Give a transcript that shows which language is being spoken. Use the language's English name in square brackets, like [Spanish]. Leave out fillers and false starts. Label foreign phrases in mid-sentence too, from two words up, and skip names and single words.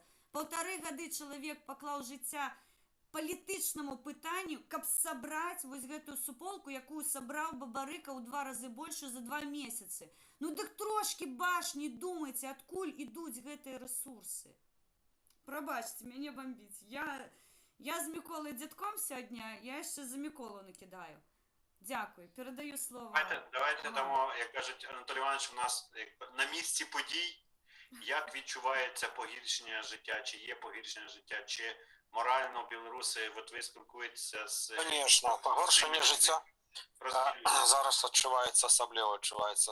[Belarusian] 1,5 гады чалавек паклаў жыцця палітычнаму пытанню, каб сабраць вось гэтую суполку, якую сабраў Бабарыка ў 2 разы больше за 2 месяцы. Ну дык трошки башні думайце, адкуль ідуць гэтыя ресурсы. Прабачце, мяне бомбіць. Я з Міколай дзядком сёння, я яшчэ за Міколу накидаю. [Ukrainian] Дякую, передаю слово. Давайте дамо, як кажуть Анатолій Іванович, у нас на місці подій, як відчувається погіршення життя, чи є погіршення життя, чи морально білоруси, от ви спілкуєтеся з... Звісно, погоршення життя зараз відчувається, особливо відчувається.